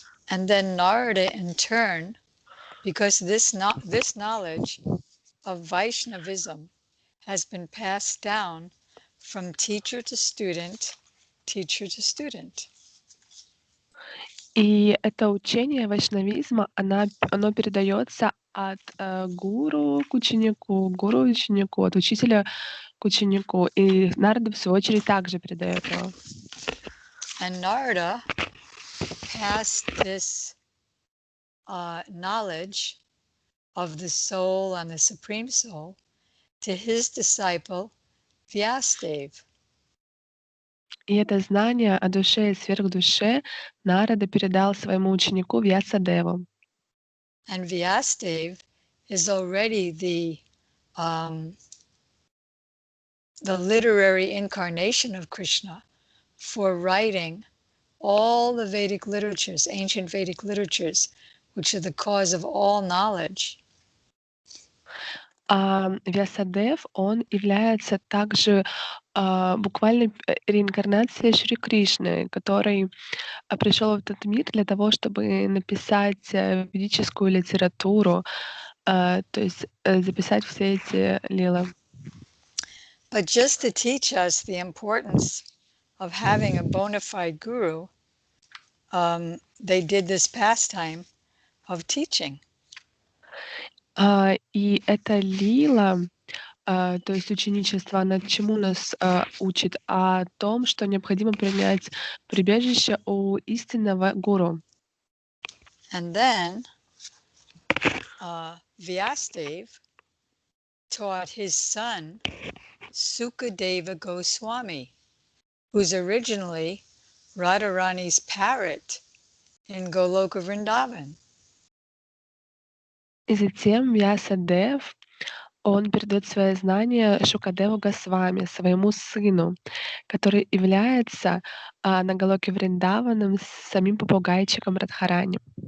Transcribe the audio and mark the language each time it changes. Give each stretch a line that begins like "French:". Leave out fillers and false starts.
English: And then Narada, in turn, because this knowledge of Vaishnavism has been passed down from teacher to student, teacher to student.
Russian: И это учение вайшнавизма, оно передается от гуру к ученику, от учителя к ученику. И Нарада, в свою очередь, также передает его.
English: And Narada passed this knowledge of the soul and the Supreme Soul to his disciple Vyasadeva.
Russian: И это знание о душе и сверхдуше Нарада передал своему ученику Вьясадеву.
English: And Vyasadeva is already the literary incarnation of Krishna for writing all the Vedic literatures, ancient Vedic literatures, which are the cause of all knowledge.
Russian: Вьясадев, он является также буквально реинкарнацией Шри Кришны, который пришел в этот мир для того, чтобы написать ведическую литературу, то есть записать все эти лилы.
English: But just to teach us the importance of having a bona fide guru, they did this pastime of teaching.
Russian: И эта лила, то есть ученичество, она чему нас учит? О том, что необходимо принять прибежище у истинного гуру.
English: And then Vyasadeva taught his son Sukadeva Goswami, who's originally Radharani's parrot in Goloka Vrindavan.
Russian: И затем Вьясадев, он передает свои знания Шукадеву Госвами, своему сыну, который является на Галоке Вриндаваном самим попугайчиком Радхарани.